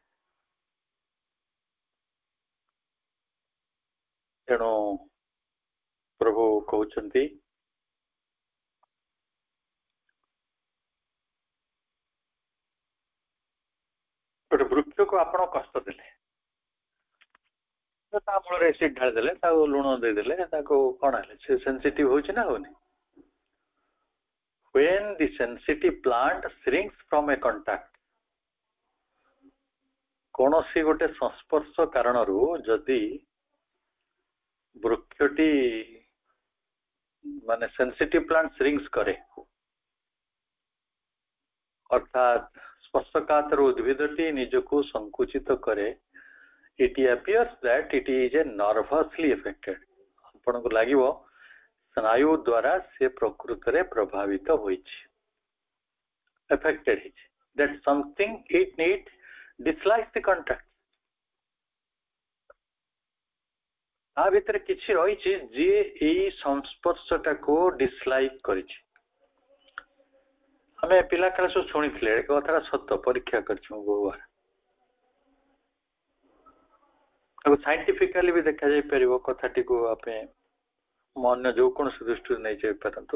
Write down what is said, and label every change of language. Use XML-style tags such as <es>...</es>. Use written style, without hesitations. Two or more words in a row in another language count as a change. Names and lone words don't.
<or>ତେଣୁ ପ୍ରଭୁ କହୁଛନ୍ତି ଗୋଟେ ବୃକ୍ଷକୁ ଆପଣ କଷ୍ଟ ଦେଲେ, ତା ମୂଳରେ ଏସିଡ୍ ଢାଳି ଦେଲେ, ତାକୁ ଲୁଣ ଦେଇଦେଲେ, ତାକୁ କଣ ହେଲେ ସେ ସେନ୍ସିଟିଭ ହଉଛି ନା ହଉନି?</or> <en>When the sensitive plant shrinks from a contact,</en> <or>କୌଣସି ଗୋଟେ ସଂସ୍ପର୍ଶ କାରଣରୁ ଯଦି ବୃକ୍ଷଟି ମାନେ</or> <en>sensitive plant shrinks</en> <or>କରେ, ଅର୍ଥାତ୍ ସ୍ପର୍ଶକାତର ଉଦ୍ଭିଦଟି ନିଜକୁ ସଂକୁଚିତ କରେ,</or> <en>it appears that it is a nervously affected।</en> <or>ଆପଣଙ୍କୁ ଲାଗିବ ସ୍ନାୟୁ ଦ୍ୱାରା ସେ ପ୍ରକୃତରେ ପ୍ରଭାବିତ ହୋଇଛି, affected ହେଇଛି।</or> <en>that something it need dislikes the contact।</en> <or>ତା ଭିତରେ କିଛି ରହିଛି ଯିଏ ଏଇ ସଂସ୍ପର୍ଶଟାକୁ ଡିସଲାଇକ୍ କରିଛି। ଆମେ ପିଲାକାଳେ ସବୁ ଶୁଣିଥିଲେ, ଏ କଥାଟା ସତ, ପରୀକ୍ଷା କରିଛୁ ମୁଁ ବହୁବାର। ତାକୁ ସାଇଣ୍ଟିଫିକାଲି ବି ଦେଖାଯାଇ ପାରିବ କଥାଟିକୁ, ଆମେ ଅନ୍ୟ ଯୋଉ କୌଣସି ଦୃଷ୍ଟିରୁ ନେଇଯାଇ ପାରନ୍ତୁ।</or>